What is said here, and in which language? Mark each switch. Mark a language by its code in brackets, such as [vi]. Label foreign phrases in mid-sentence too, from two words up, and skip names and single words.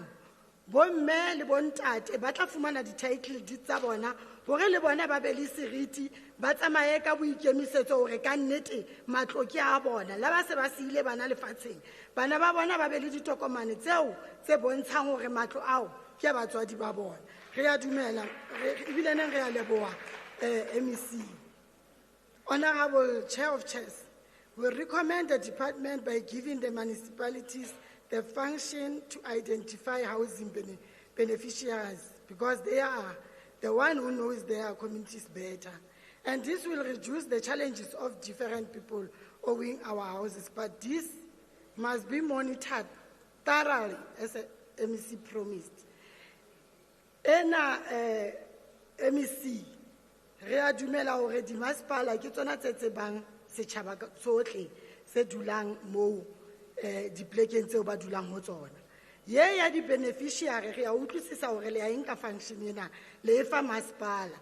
[st] Bomme le bontate ba tla fumana di- [en] title deed [st] tsa bona hore le bona ba be le seriti, ba tsamaye ka boikemisetso hore ka nnete matlo ke a bona. La ba se ba siile bana lefatsheng, bana ba bona ba be le ditokomane tseo tse bontshang hore matlo ao ke a batswadi ba bona. Re a dumela, ebile neng re a leboha MEC. [en] Honorable Chair of Chairs, we recommend the department by giving the municipalities the function to identify housing beneficiaries, because they are the one who knows their communities better. And this will reduce the challenges of different people owing our houses. But this must be monitored thoroughly, as MEC promised. [st] Ena MEC, re a dumela hore di masepala ke tsona tse tsebang setjhaba tsohle se dulang moo diplekeng tseo ba dulang ho tsona. Ye ya di-beneficiary re a utlwisisa hore le a enka function ena le efa masepala.